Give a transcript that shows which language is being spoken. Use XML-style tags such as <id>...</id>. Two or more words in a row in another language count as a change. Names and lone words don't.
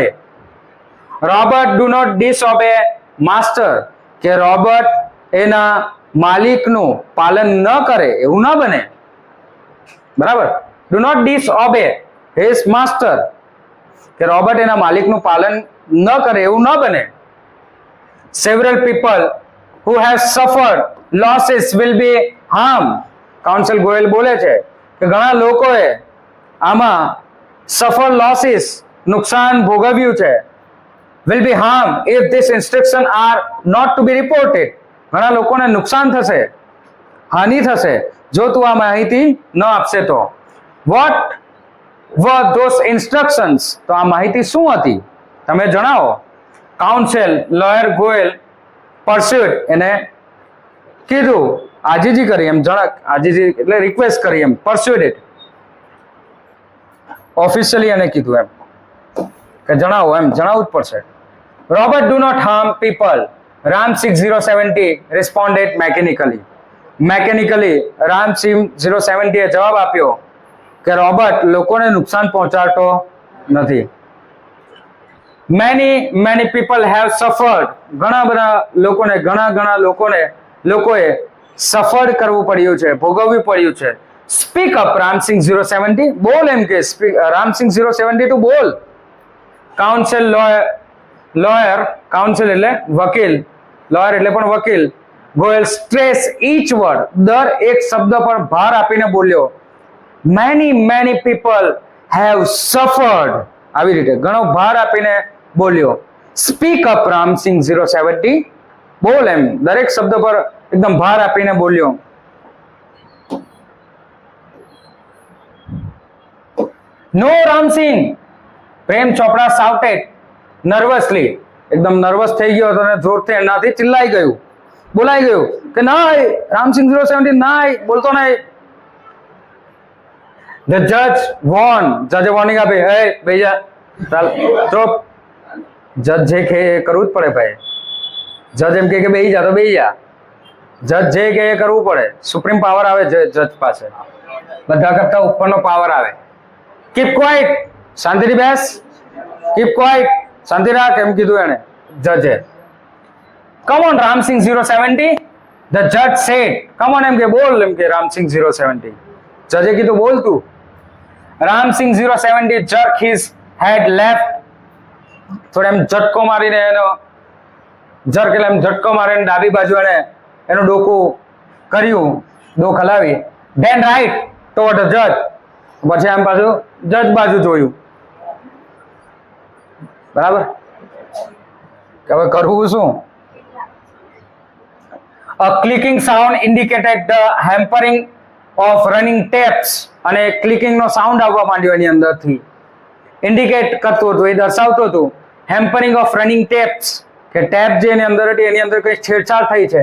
<en>Robert do not disobey master,</en> <gu>કે રોબર્ટ એના માલિકનું પાલન ન કરે, એવું ન બને. બરાબર?</gu> <en>do not disobey his master,</en> <gu>કે રોબર્ટ એના માલિકનું પાલન ન કરે, એવું ન બને.</gu> <en>several people who have suffered losses will be harmed.</en> <gu>કાઉન્સિલ ગોયલ બોલે છે કે ઘણા લોકોએ આમાં</gu> <en>suffer losses,</en> <gu>નુકસાન ભોગવ્યું છે.</gu> <en>will be harmed if this instruction are not to be reported.</en> <gu>ઘણા લોકોને નુકસાન થશે, હાનિ થશે જો તું આ માહિતી ન આપશે તો.</gu> <en>what were those instructions?</en> <gu>તો આ માહિતી શું હતી તમે જણાવો.</gu> <en>counsel lawyer Goyal persuaded,</en> <gu>એને કીધું, આજીજી કરી, એમ જણાક, આજીજી એટલે રિક્વેસ્ટ કરી, એમ પરસ્યુડેડ, ઓફિશિયલી એને કીધું એમ કે જણાવો, એમ જણાવવું જ પડશે.</gu> <en>Robert do not harm people, Ram 6070 responded mechanically.</en> <gu>મેકેનિકલી રામ 6070 એ જવાબ આપ્યો કે રોબર્ટ લોકોને નુકસાન પહોંચાડતો નથી.</gu> <en>many people have suffered,</en> <gu>ઘણા બધા લોકોએ સફર કરવું પડ્યું છે, ભોગવવું પડ્યું છે.</gu> <en>speak up</en> <gu>રામસિંહ 070, બોલ, એમ કે રામસિંહ 070 તું બોલ.</gu> <en>counsel lawyer,</en> <gu>કાઉન્સિલ એટલે વકીલ, લોયર એટલે પણ વકીલ. ગોયલ</gu> <en>stress each word,</en> <gu>દર એક શબ્દ પર ભાર આપીને બોલ્યો.</gu> <en>many people have suffered,</en> <gu>આવી રીતે ઘણો ભાર આપીને બોલ્યો.</gu> <en>speak up</en> <gu>રામસિંહ 070, બોલ, એમ દરેક શબ્દ પર એકદમ ભાર આપીને બોલ્યો.</gu> <en>નો રામસિંહ, પ્રેમ ચોપડા shouted nervously,</en> <gu>એકદમ નર્વસ થઈ ગયો હતો અને જોરથી એનાથી ચિલ્લાઈ ગયું, બોલાઈ ગયું કે નહીં, રામસિંહ 070 નહીં, બોલતો નહીં.</gu> <en>The judge warned,</en> <gu>જજે વોર્નિંગ આપી, હે બેહી જા, ચાલ ચૂપ. જજ જે કહે એ કરવું જ પડે ભાઈ. જજ એમ કે બેહી જા તો બેહી જા. જજ જે કહે એ કરવું પડે.</gu> <en>supreme power</en> <gu>આવે જજ પાસે, બધા કરતા ઉપરનો પાવર આવે.</gu> <en>keep quiet,</en> <gu>શાંતિથી બેસ,</gu> <en>keep quiet,</en> <gu>શાંતિ રાખ, એમ કીધું એને જજે.</gu> <en>come on રામસિંહ 070, the judge said, come on,</en> <gu>એમ કે બોલ, એમ કે રામસિંહ 070. જજે કીધું બોલ તું.</gu> <en>રામસિંહ 070 jerk his head left,</en> <gu>થોડો એમ ઝટકો મારીને એનો જર્ક એટલે એમ ઝટકો મારીને ડાબી બાજુ એને એનું ડોકું કર્યું, ડોક હલાવી.</gu> <en>then right toward the judge,</en> <gu>પછી આમ પાછું જજ બાજુ જોયું. બરાબર, કે હવે કરવું શું?</gu> <en>a clicking sound indicated the hampering of running taps,</en> <gu>અને ક્લિકિંગ નો સાઉન્ડ આવવા માંડ્યો એની અંદરથી, ઇન્ડિકેટ કરતું હતું, એ દર્શાવતું હતું</gu> <en>hampering of running taps,</en> <gu>કે ટેપ જે એની અંદર હતી એની અંદર કઈ છેડછાડ થઈ છે.</gu>